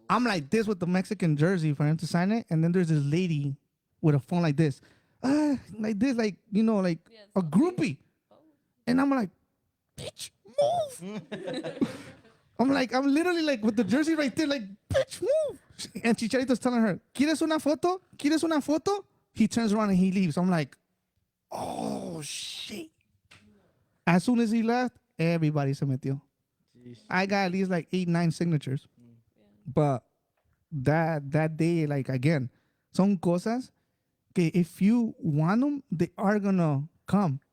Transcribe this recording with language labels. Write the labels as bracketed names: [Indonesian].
[English] I'm like this with the Mexican jersey for him to sign it, and then there's this lady with a phone like this, like this, like like Yeah, a selfie. groupie, Oh. and I'm like, bitch, move. I'm literally like with the jersey right there, like, bitch, move. [Spanish] And Chicharito's telling her, ¿Quieres una foto? ¿Quieres una foto? [English] He turns around and he leaves. I'm like, oh shit. As soon as he left, everybody [Spanish] se metió. [English] Jeez. I got at least like 8-9 signatures. But that day, like, again, [Spanish] son cosas que [English] if you want them, they are gonna come.